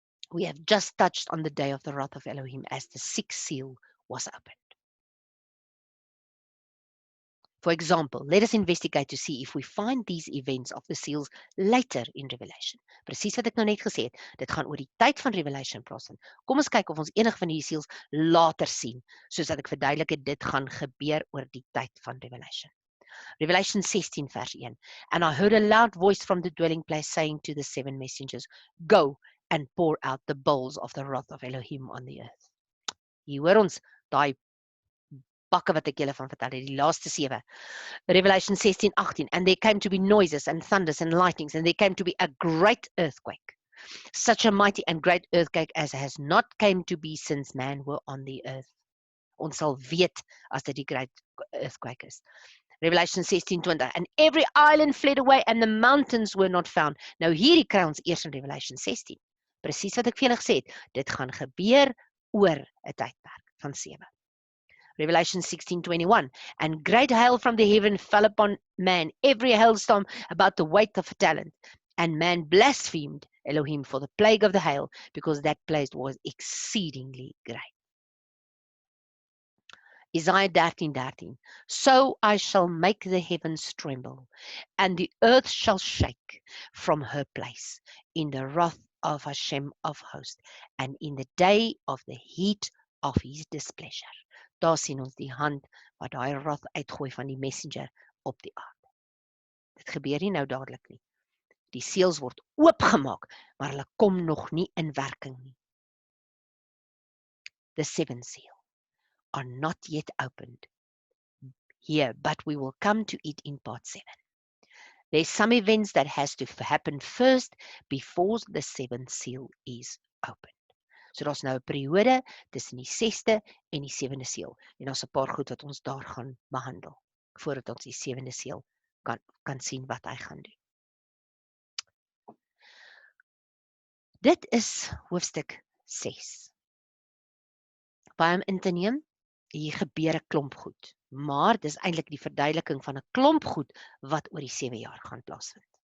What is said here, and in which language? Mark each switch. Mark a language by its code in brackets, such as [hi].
[en] We have just touched on the day of the wrath of Elohim as the 6th seal was opened. For example, let us investigate to see if we find these events of the seals later in Revelation. [af] Presies wat ek nou net gesê het, dit gaan oor die tyd van Revelation plaasvind. Kom ons kyk of ons enige van die seals later sien, soos dat ek verduidelik het, dit gaan gebeur oor die tyd van Revelation. Revelation 16 vers 1. [en] And I heard a loud voice from the dwelling place saying to the 7 messengers, Go and pour out the bowls of the wrath of Elohim on the earth. [af] Hier hoor ons daai bakke wat ek julle van vertel het, die laaste 7. [en] Revelation 16:18. And there came to be noises and thunders and lightnings, and there came to be a great earthquake. Such a mighty and great earthquake as has not came to be since man were on the earth. [af] Ons sal weet as dit die great earthquake is. Revelation 16:20. [en] And every island fled away and the mountains were not found. [af] Nou hierdie kry ons eers in Revelation 16. Presies wat ek vir julle gesê het, dit gaan gebeur oor 'n tydperk van 7. [en] Revelation 16:21. And great hail from the heaven fell upon man, every hailstorm about the weight of a talent. And man blasphemed Elohim for the plague of the hail, because that plague was exceedingly great. Isaiah 13:13. So I shall make the heavens tremble, and the earth shall shake from her place in the wrath of Hashem of hosts, and in the day of the heat of his displeasure. [af] Daar sien ons die hand wat daai wrath uitgooi van die messenger op die aarde. Dit gebeur nie nou dadelik nie. Die seels word oopgemaak, maar hulle kom nog nie in werking nie. [en] The 7th seal are not yet opened here, but we will come to it in part 7. There's some events that has to happen first before the 7th seal is opened. [af] So daar's nou 'n periode tussen die 6de en die 7de seël. En daar's 'n paar goed wat ons daar gaan behandel voordat ons die 7de seël kan sien wat hy gaan doen. Dit is hoofstuk 6. Baie om in te neem, hier gebeur 'n klomp goed, maar dis eintlik die verduideliking van 'n klomp goed wat oor die 7 jaar gaan plaasvind.